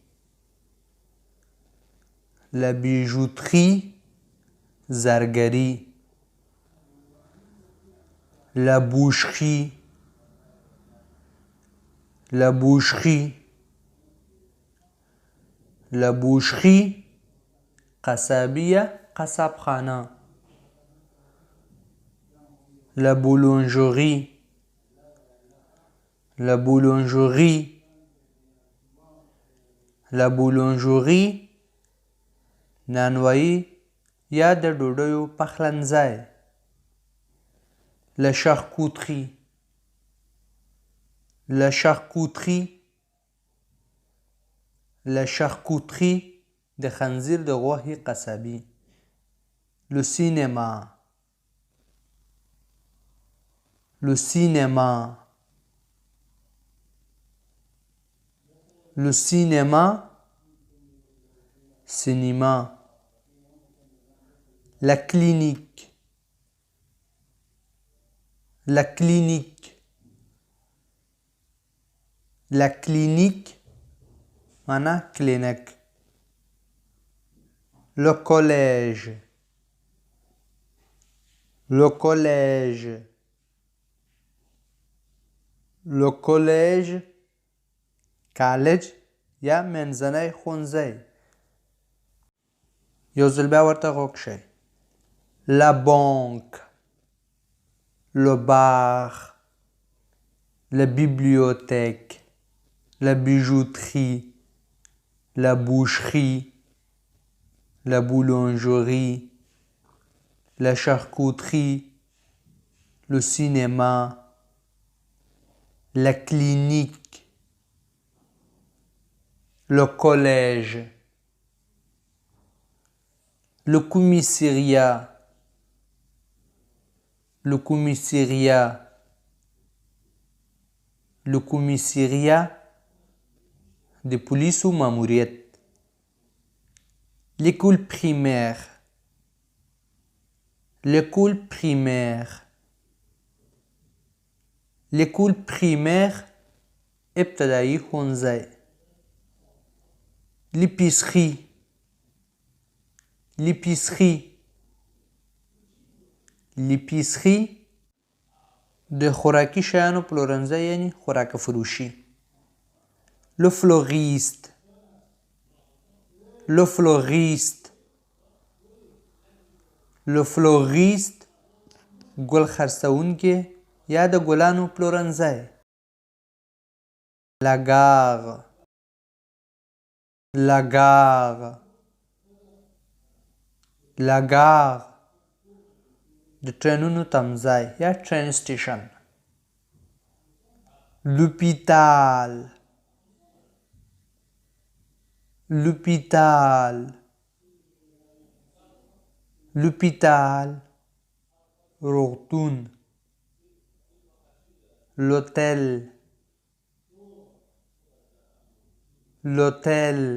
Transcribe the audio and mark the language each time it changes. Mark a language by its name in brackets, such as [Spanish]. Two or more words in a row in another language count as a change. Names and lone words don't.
[French] La bijouterie زرگری. La boucherie. La boucherie. La boucherie [Pashto] قصابیه قصاب خانه. [French] La boulangerie. La boulangerie. La boulangerie [Pashto] نانوایی یا د ډوډیو پخلنځی. [French] La charcuterie. La charcuterie. La charcuterie [Pashto] د خنزیر د غوښې قصابي. [French] Le cinéma. Le cinéma. Le cinéma cinéma. La clinique. La clinique. La clinique [Pashto] معنا کلینیک. [French] Le collège. Le collège. Le collège [Pashto] کالج یا منځنی ښوونځی. یو ځل بیا ورته غوږ شئ. [French] La banque. Le bar. La bibliothèque. La bijouterie. La boucherie. La boulangerie. La charcuterie. Le cinéma. La clinique. Le collège. Le commissariat. Le commissariat. Le commissariat [Pashto] د پولیسو ماموریت. [French] L'école primaire. L'école primaire. L'école primaire [Pashto] ابتدایي ښوونځی. [French] L'épicerie. L'épicerie. L'épicerie [Pashto] د خوراکي شیانو پلورنځی یعنی خوراک فروشي. [French] Le fleuriste. Le fleuriste. Le fleuriste [Pashto] ګل خرڅونکی یا د ګلانو پلورنځی. [French] La gare. La gare. La gare [Pashto] د ټرینونو تمځای یا [English] train station. [French] L'hôpital. L'hôpital. L'hôpital روغتون. L'hôtel. L'hôtel.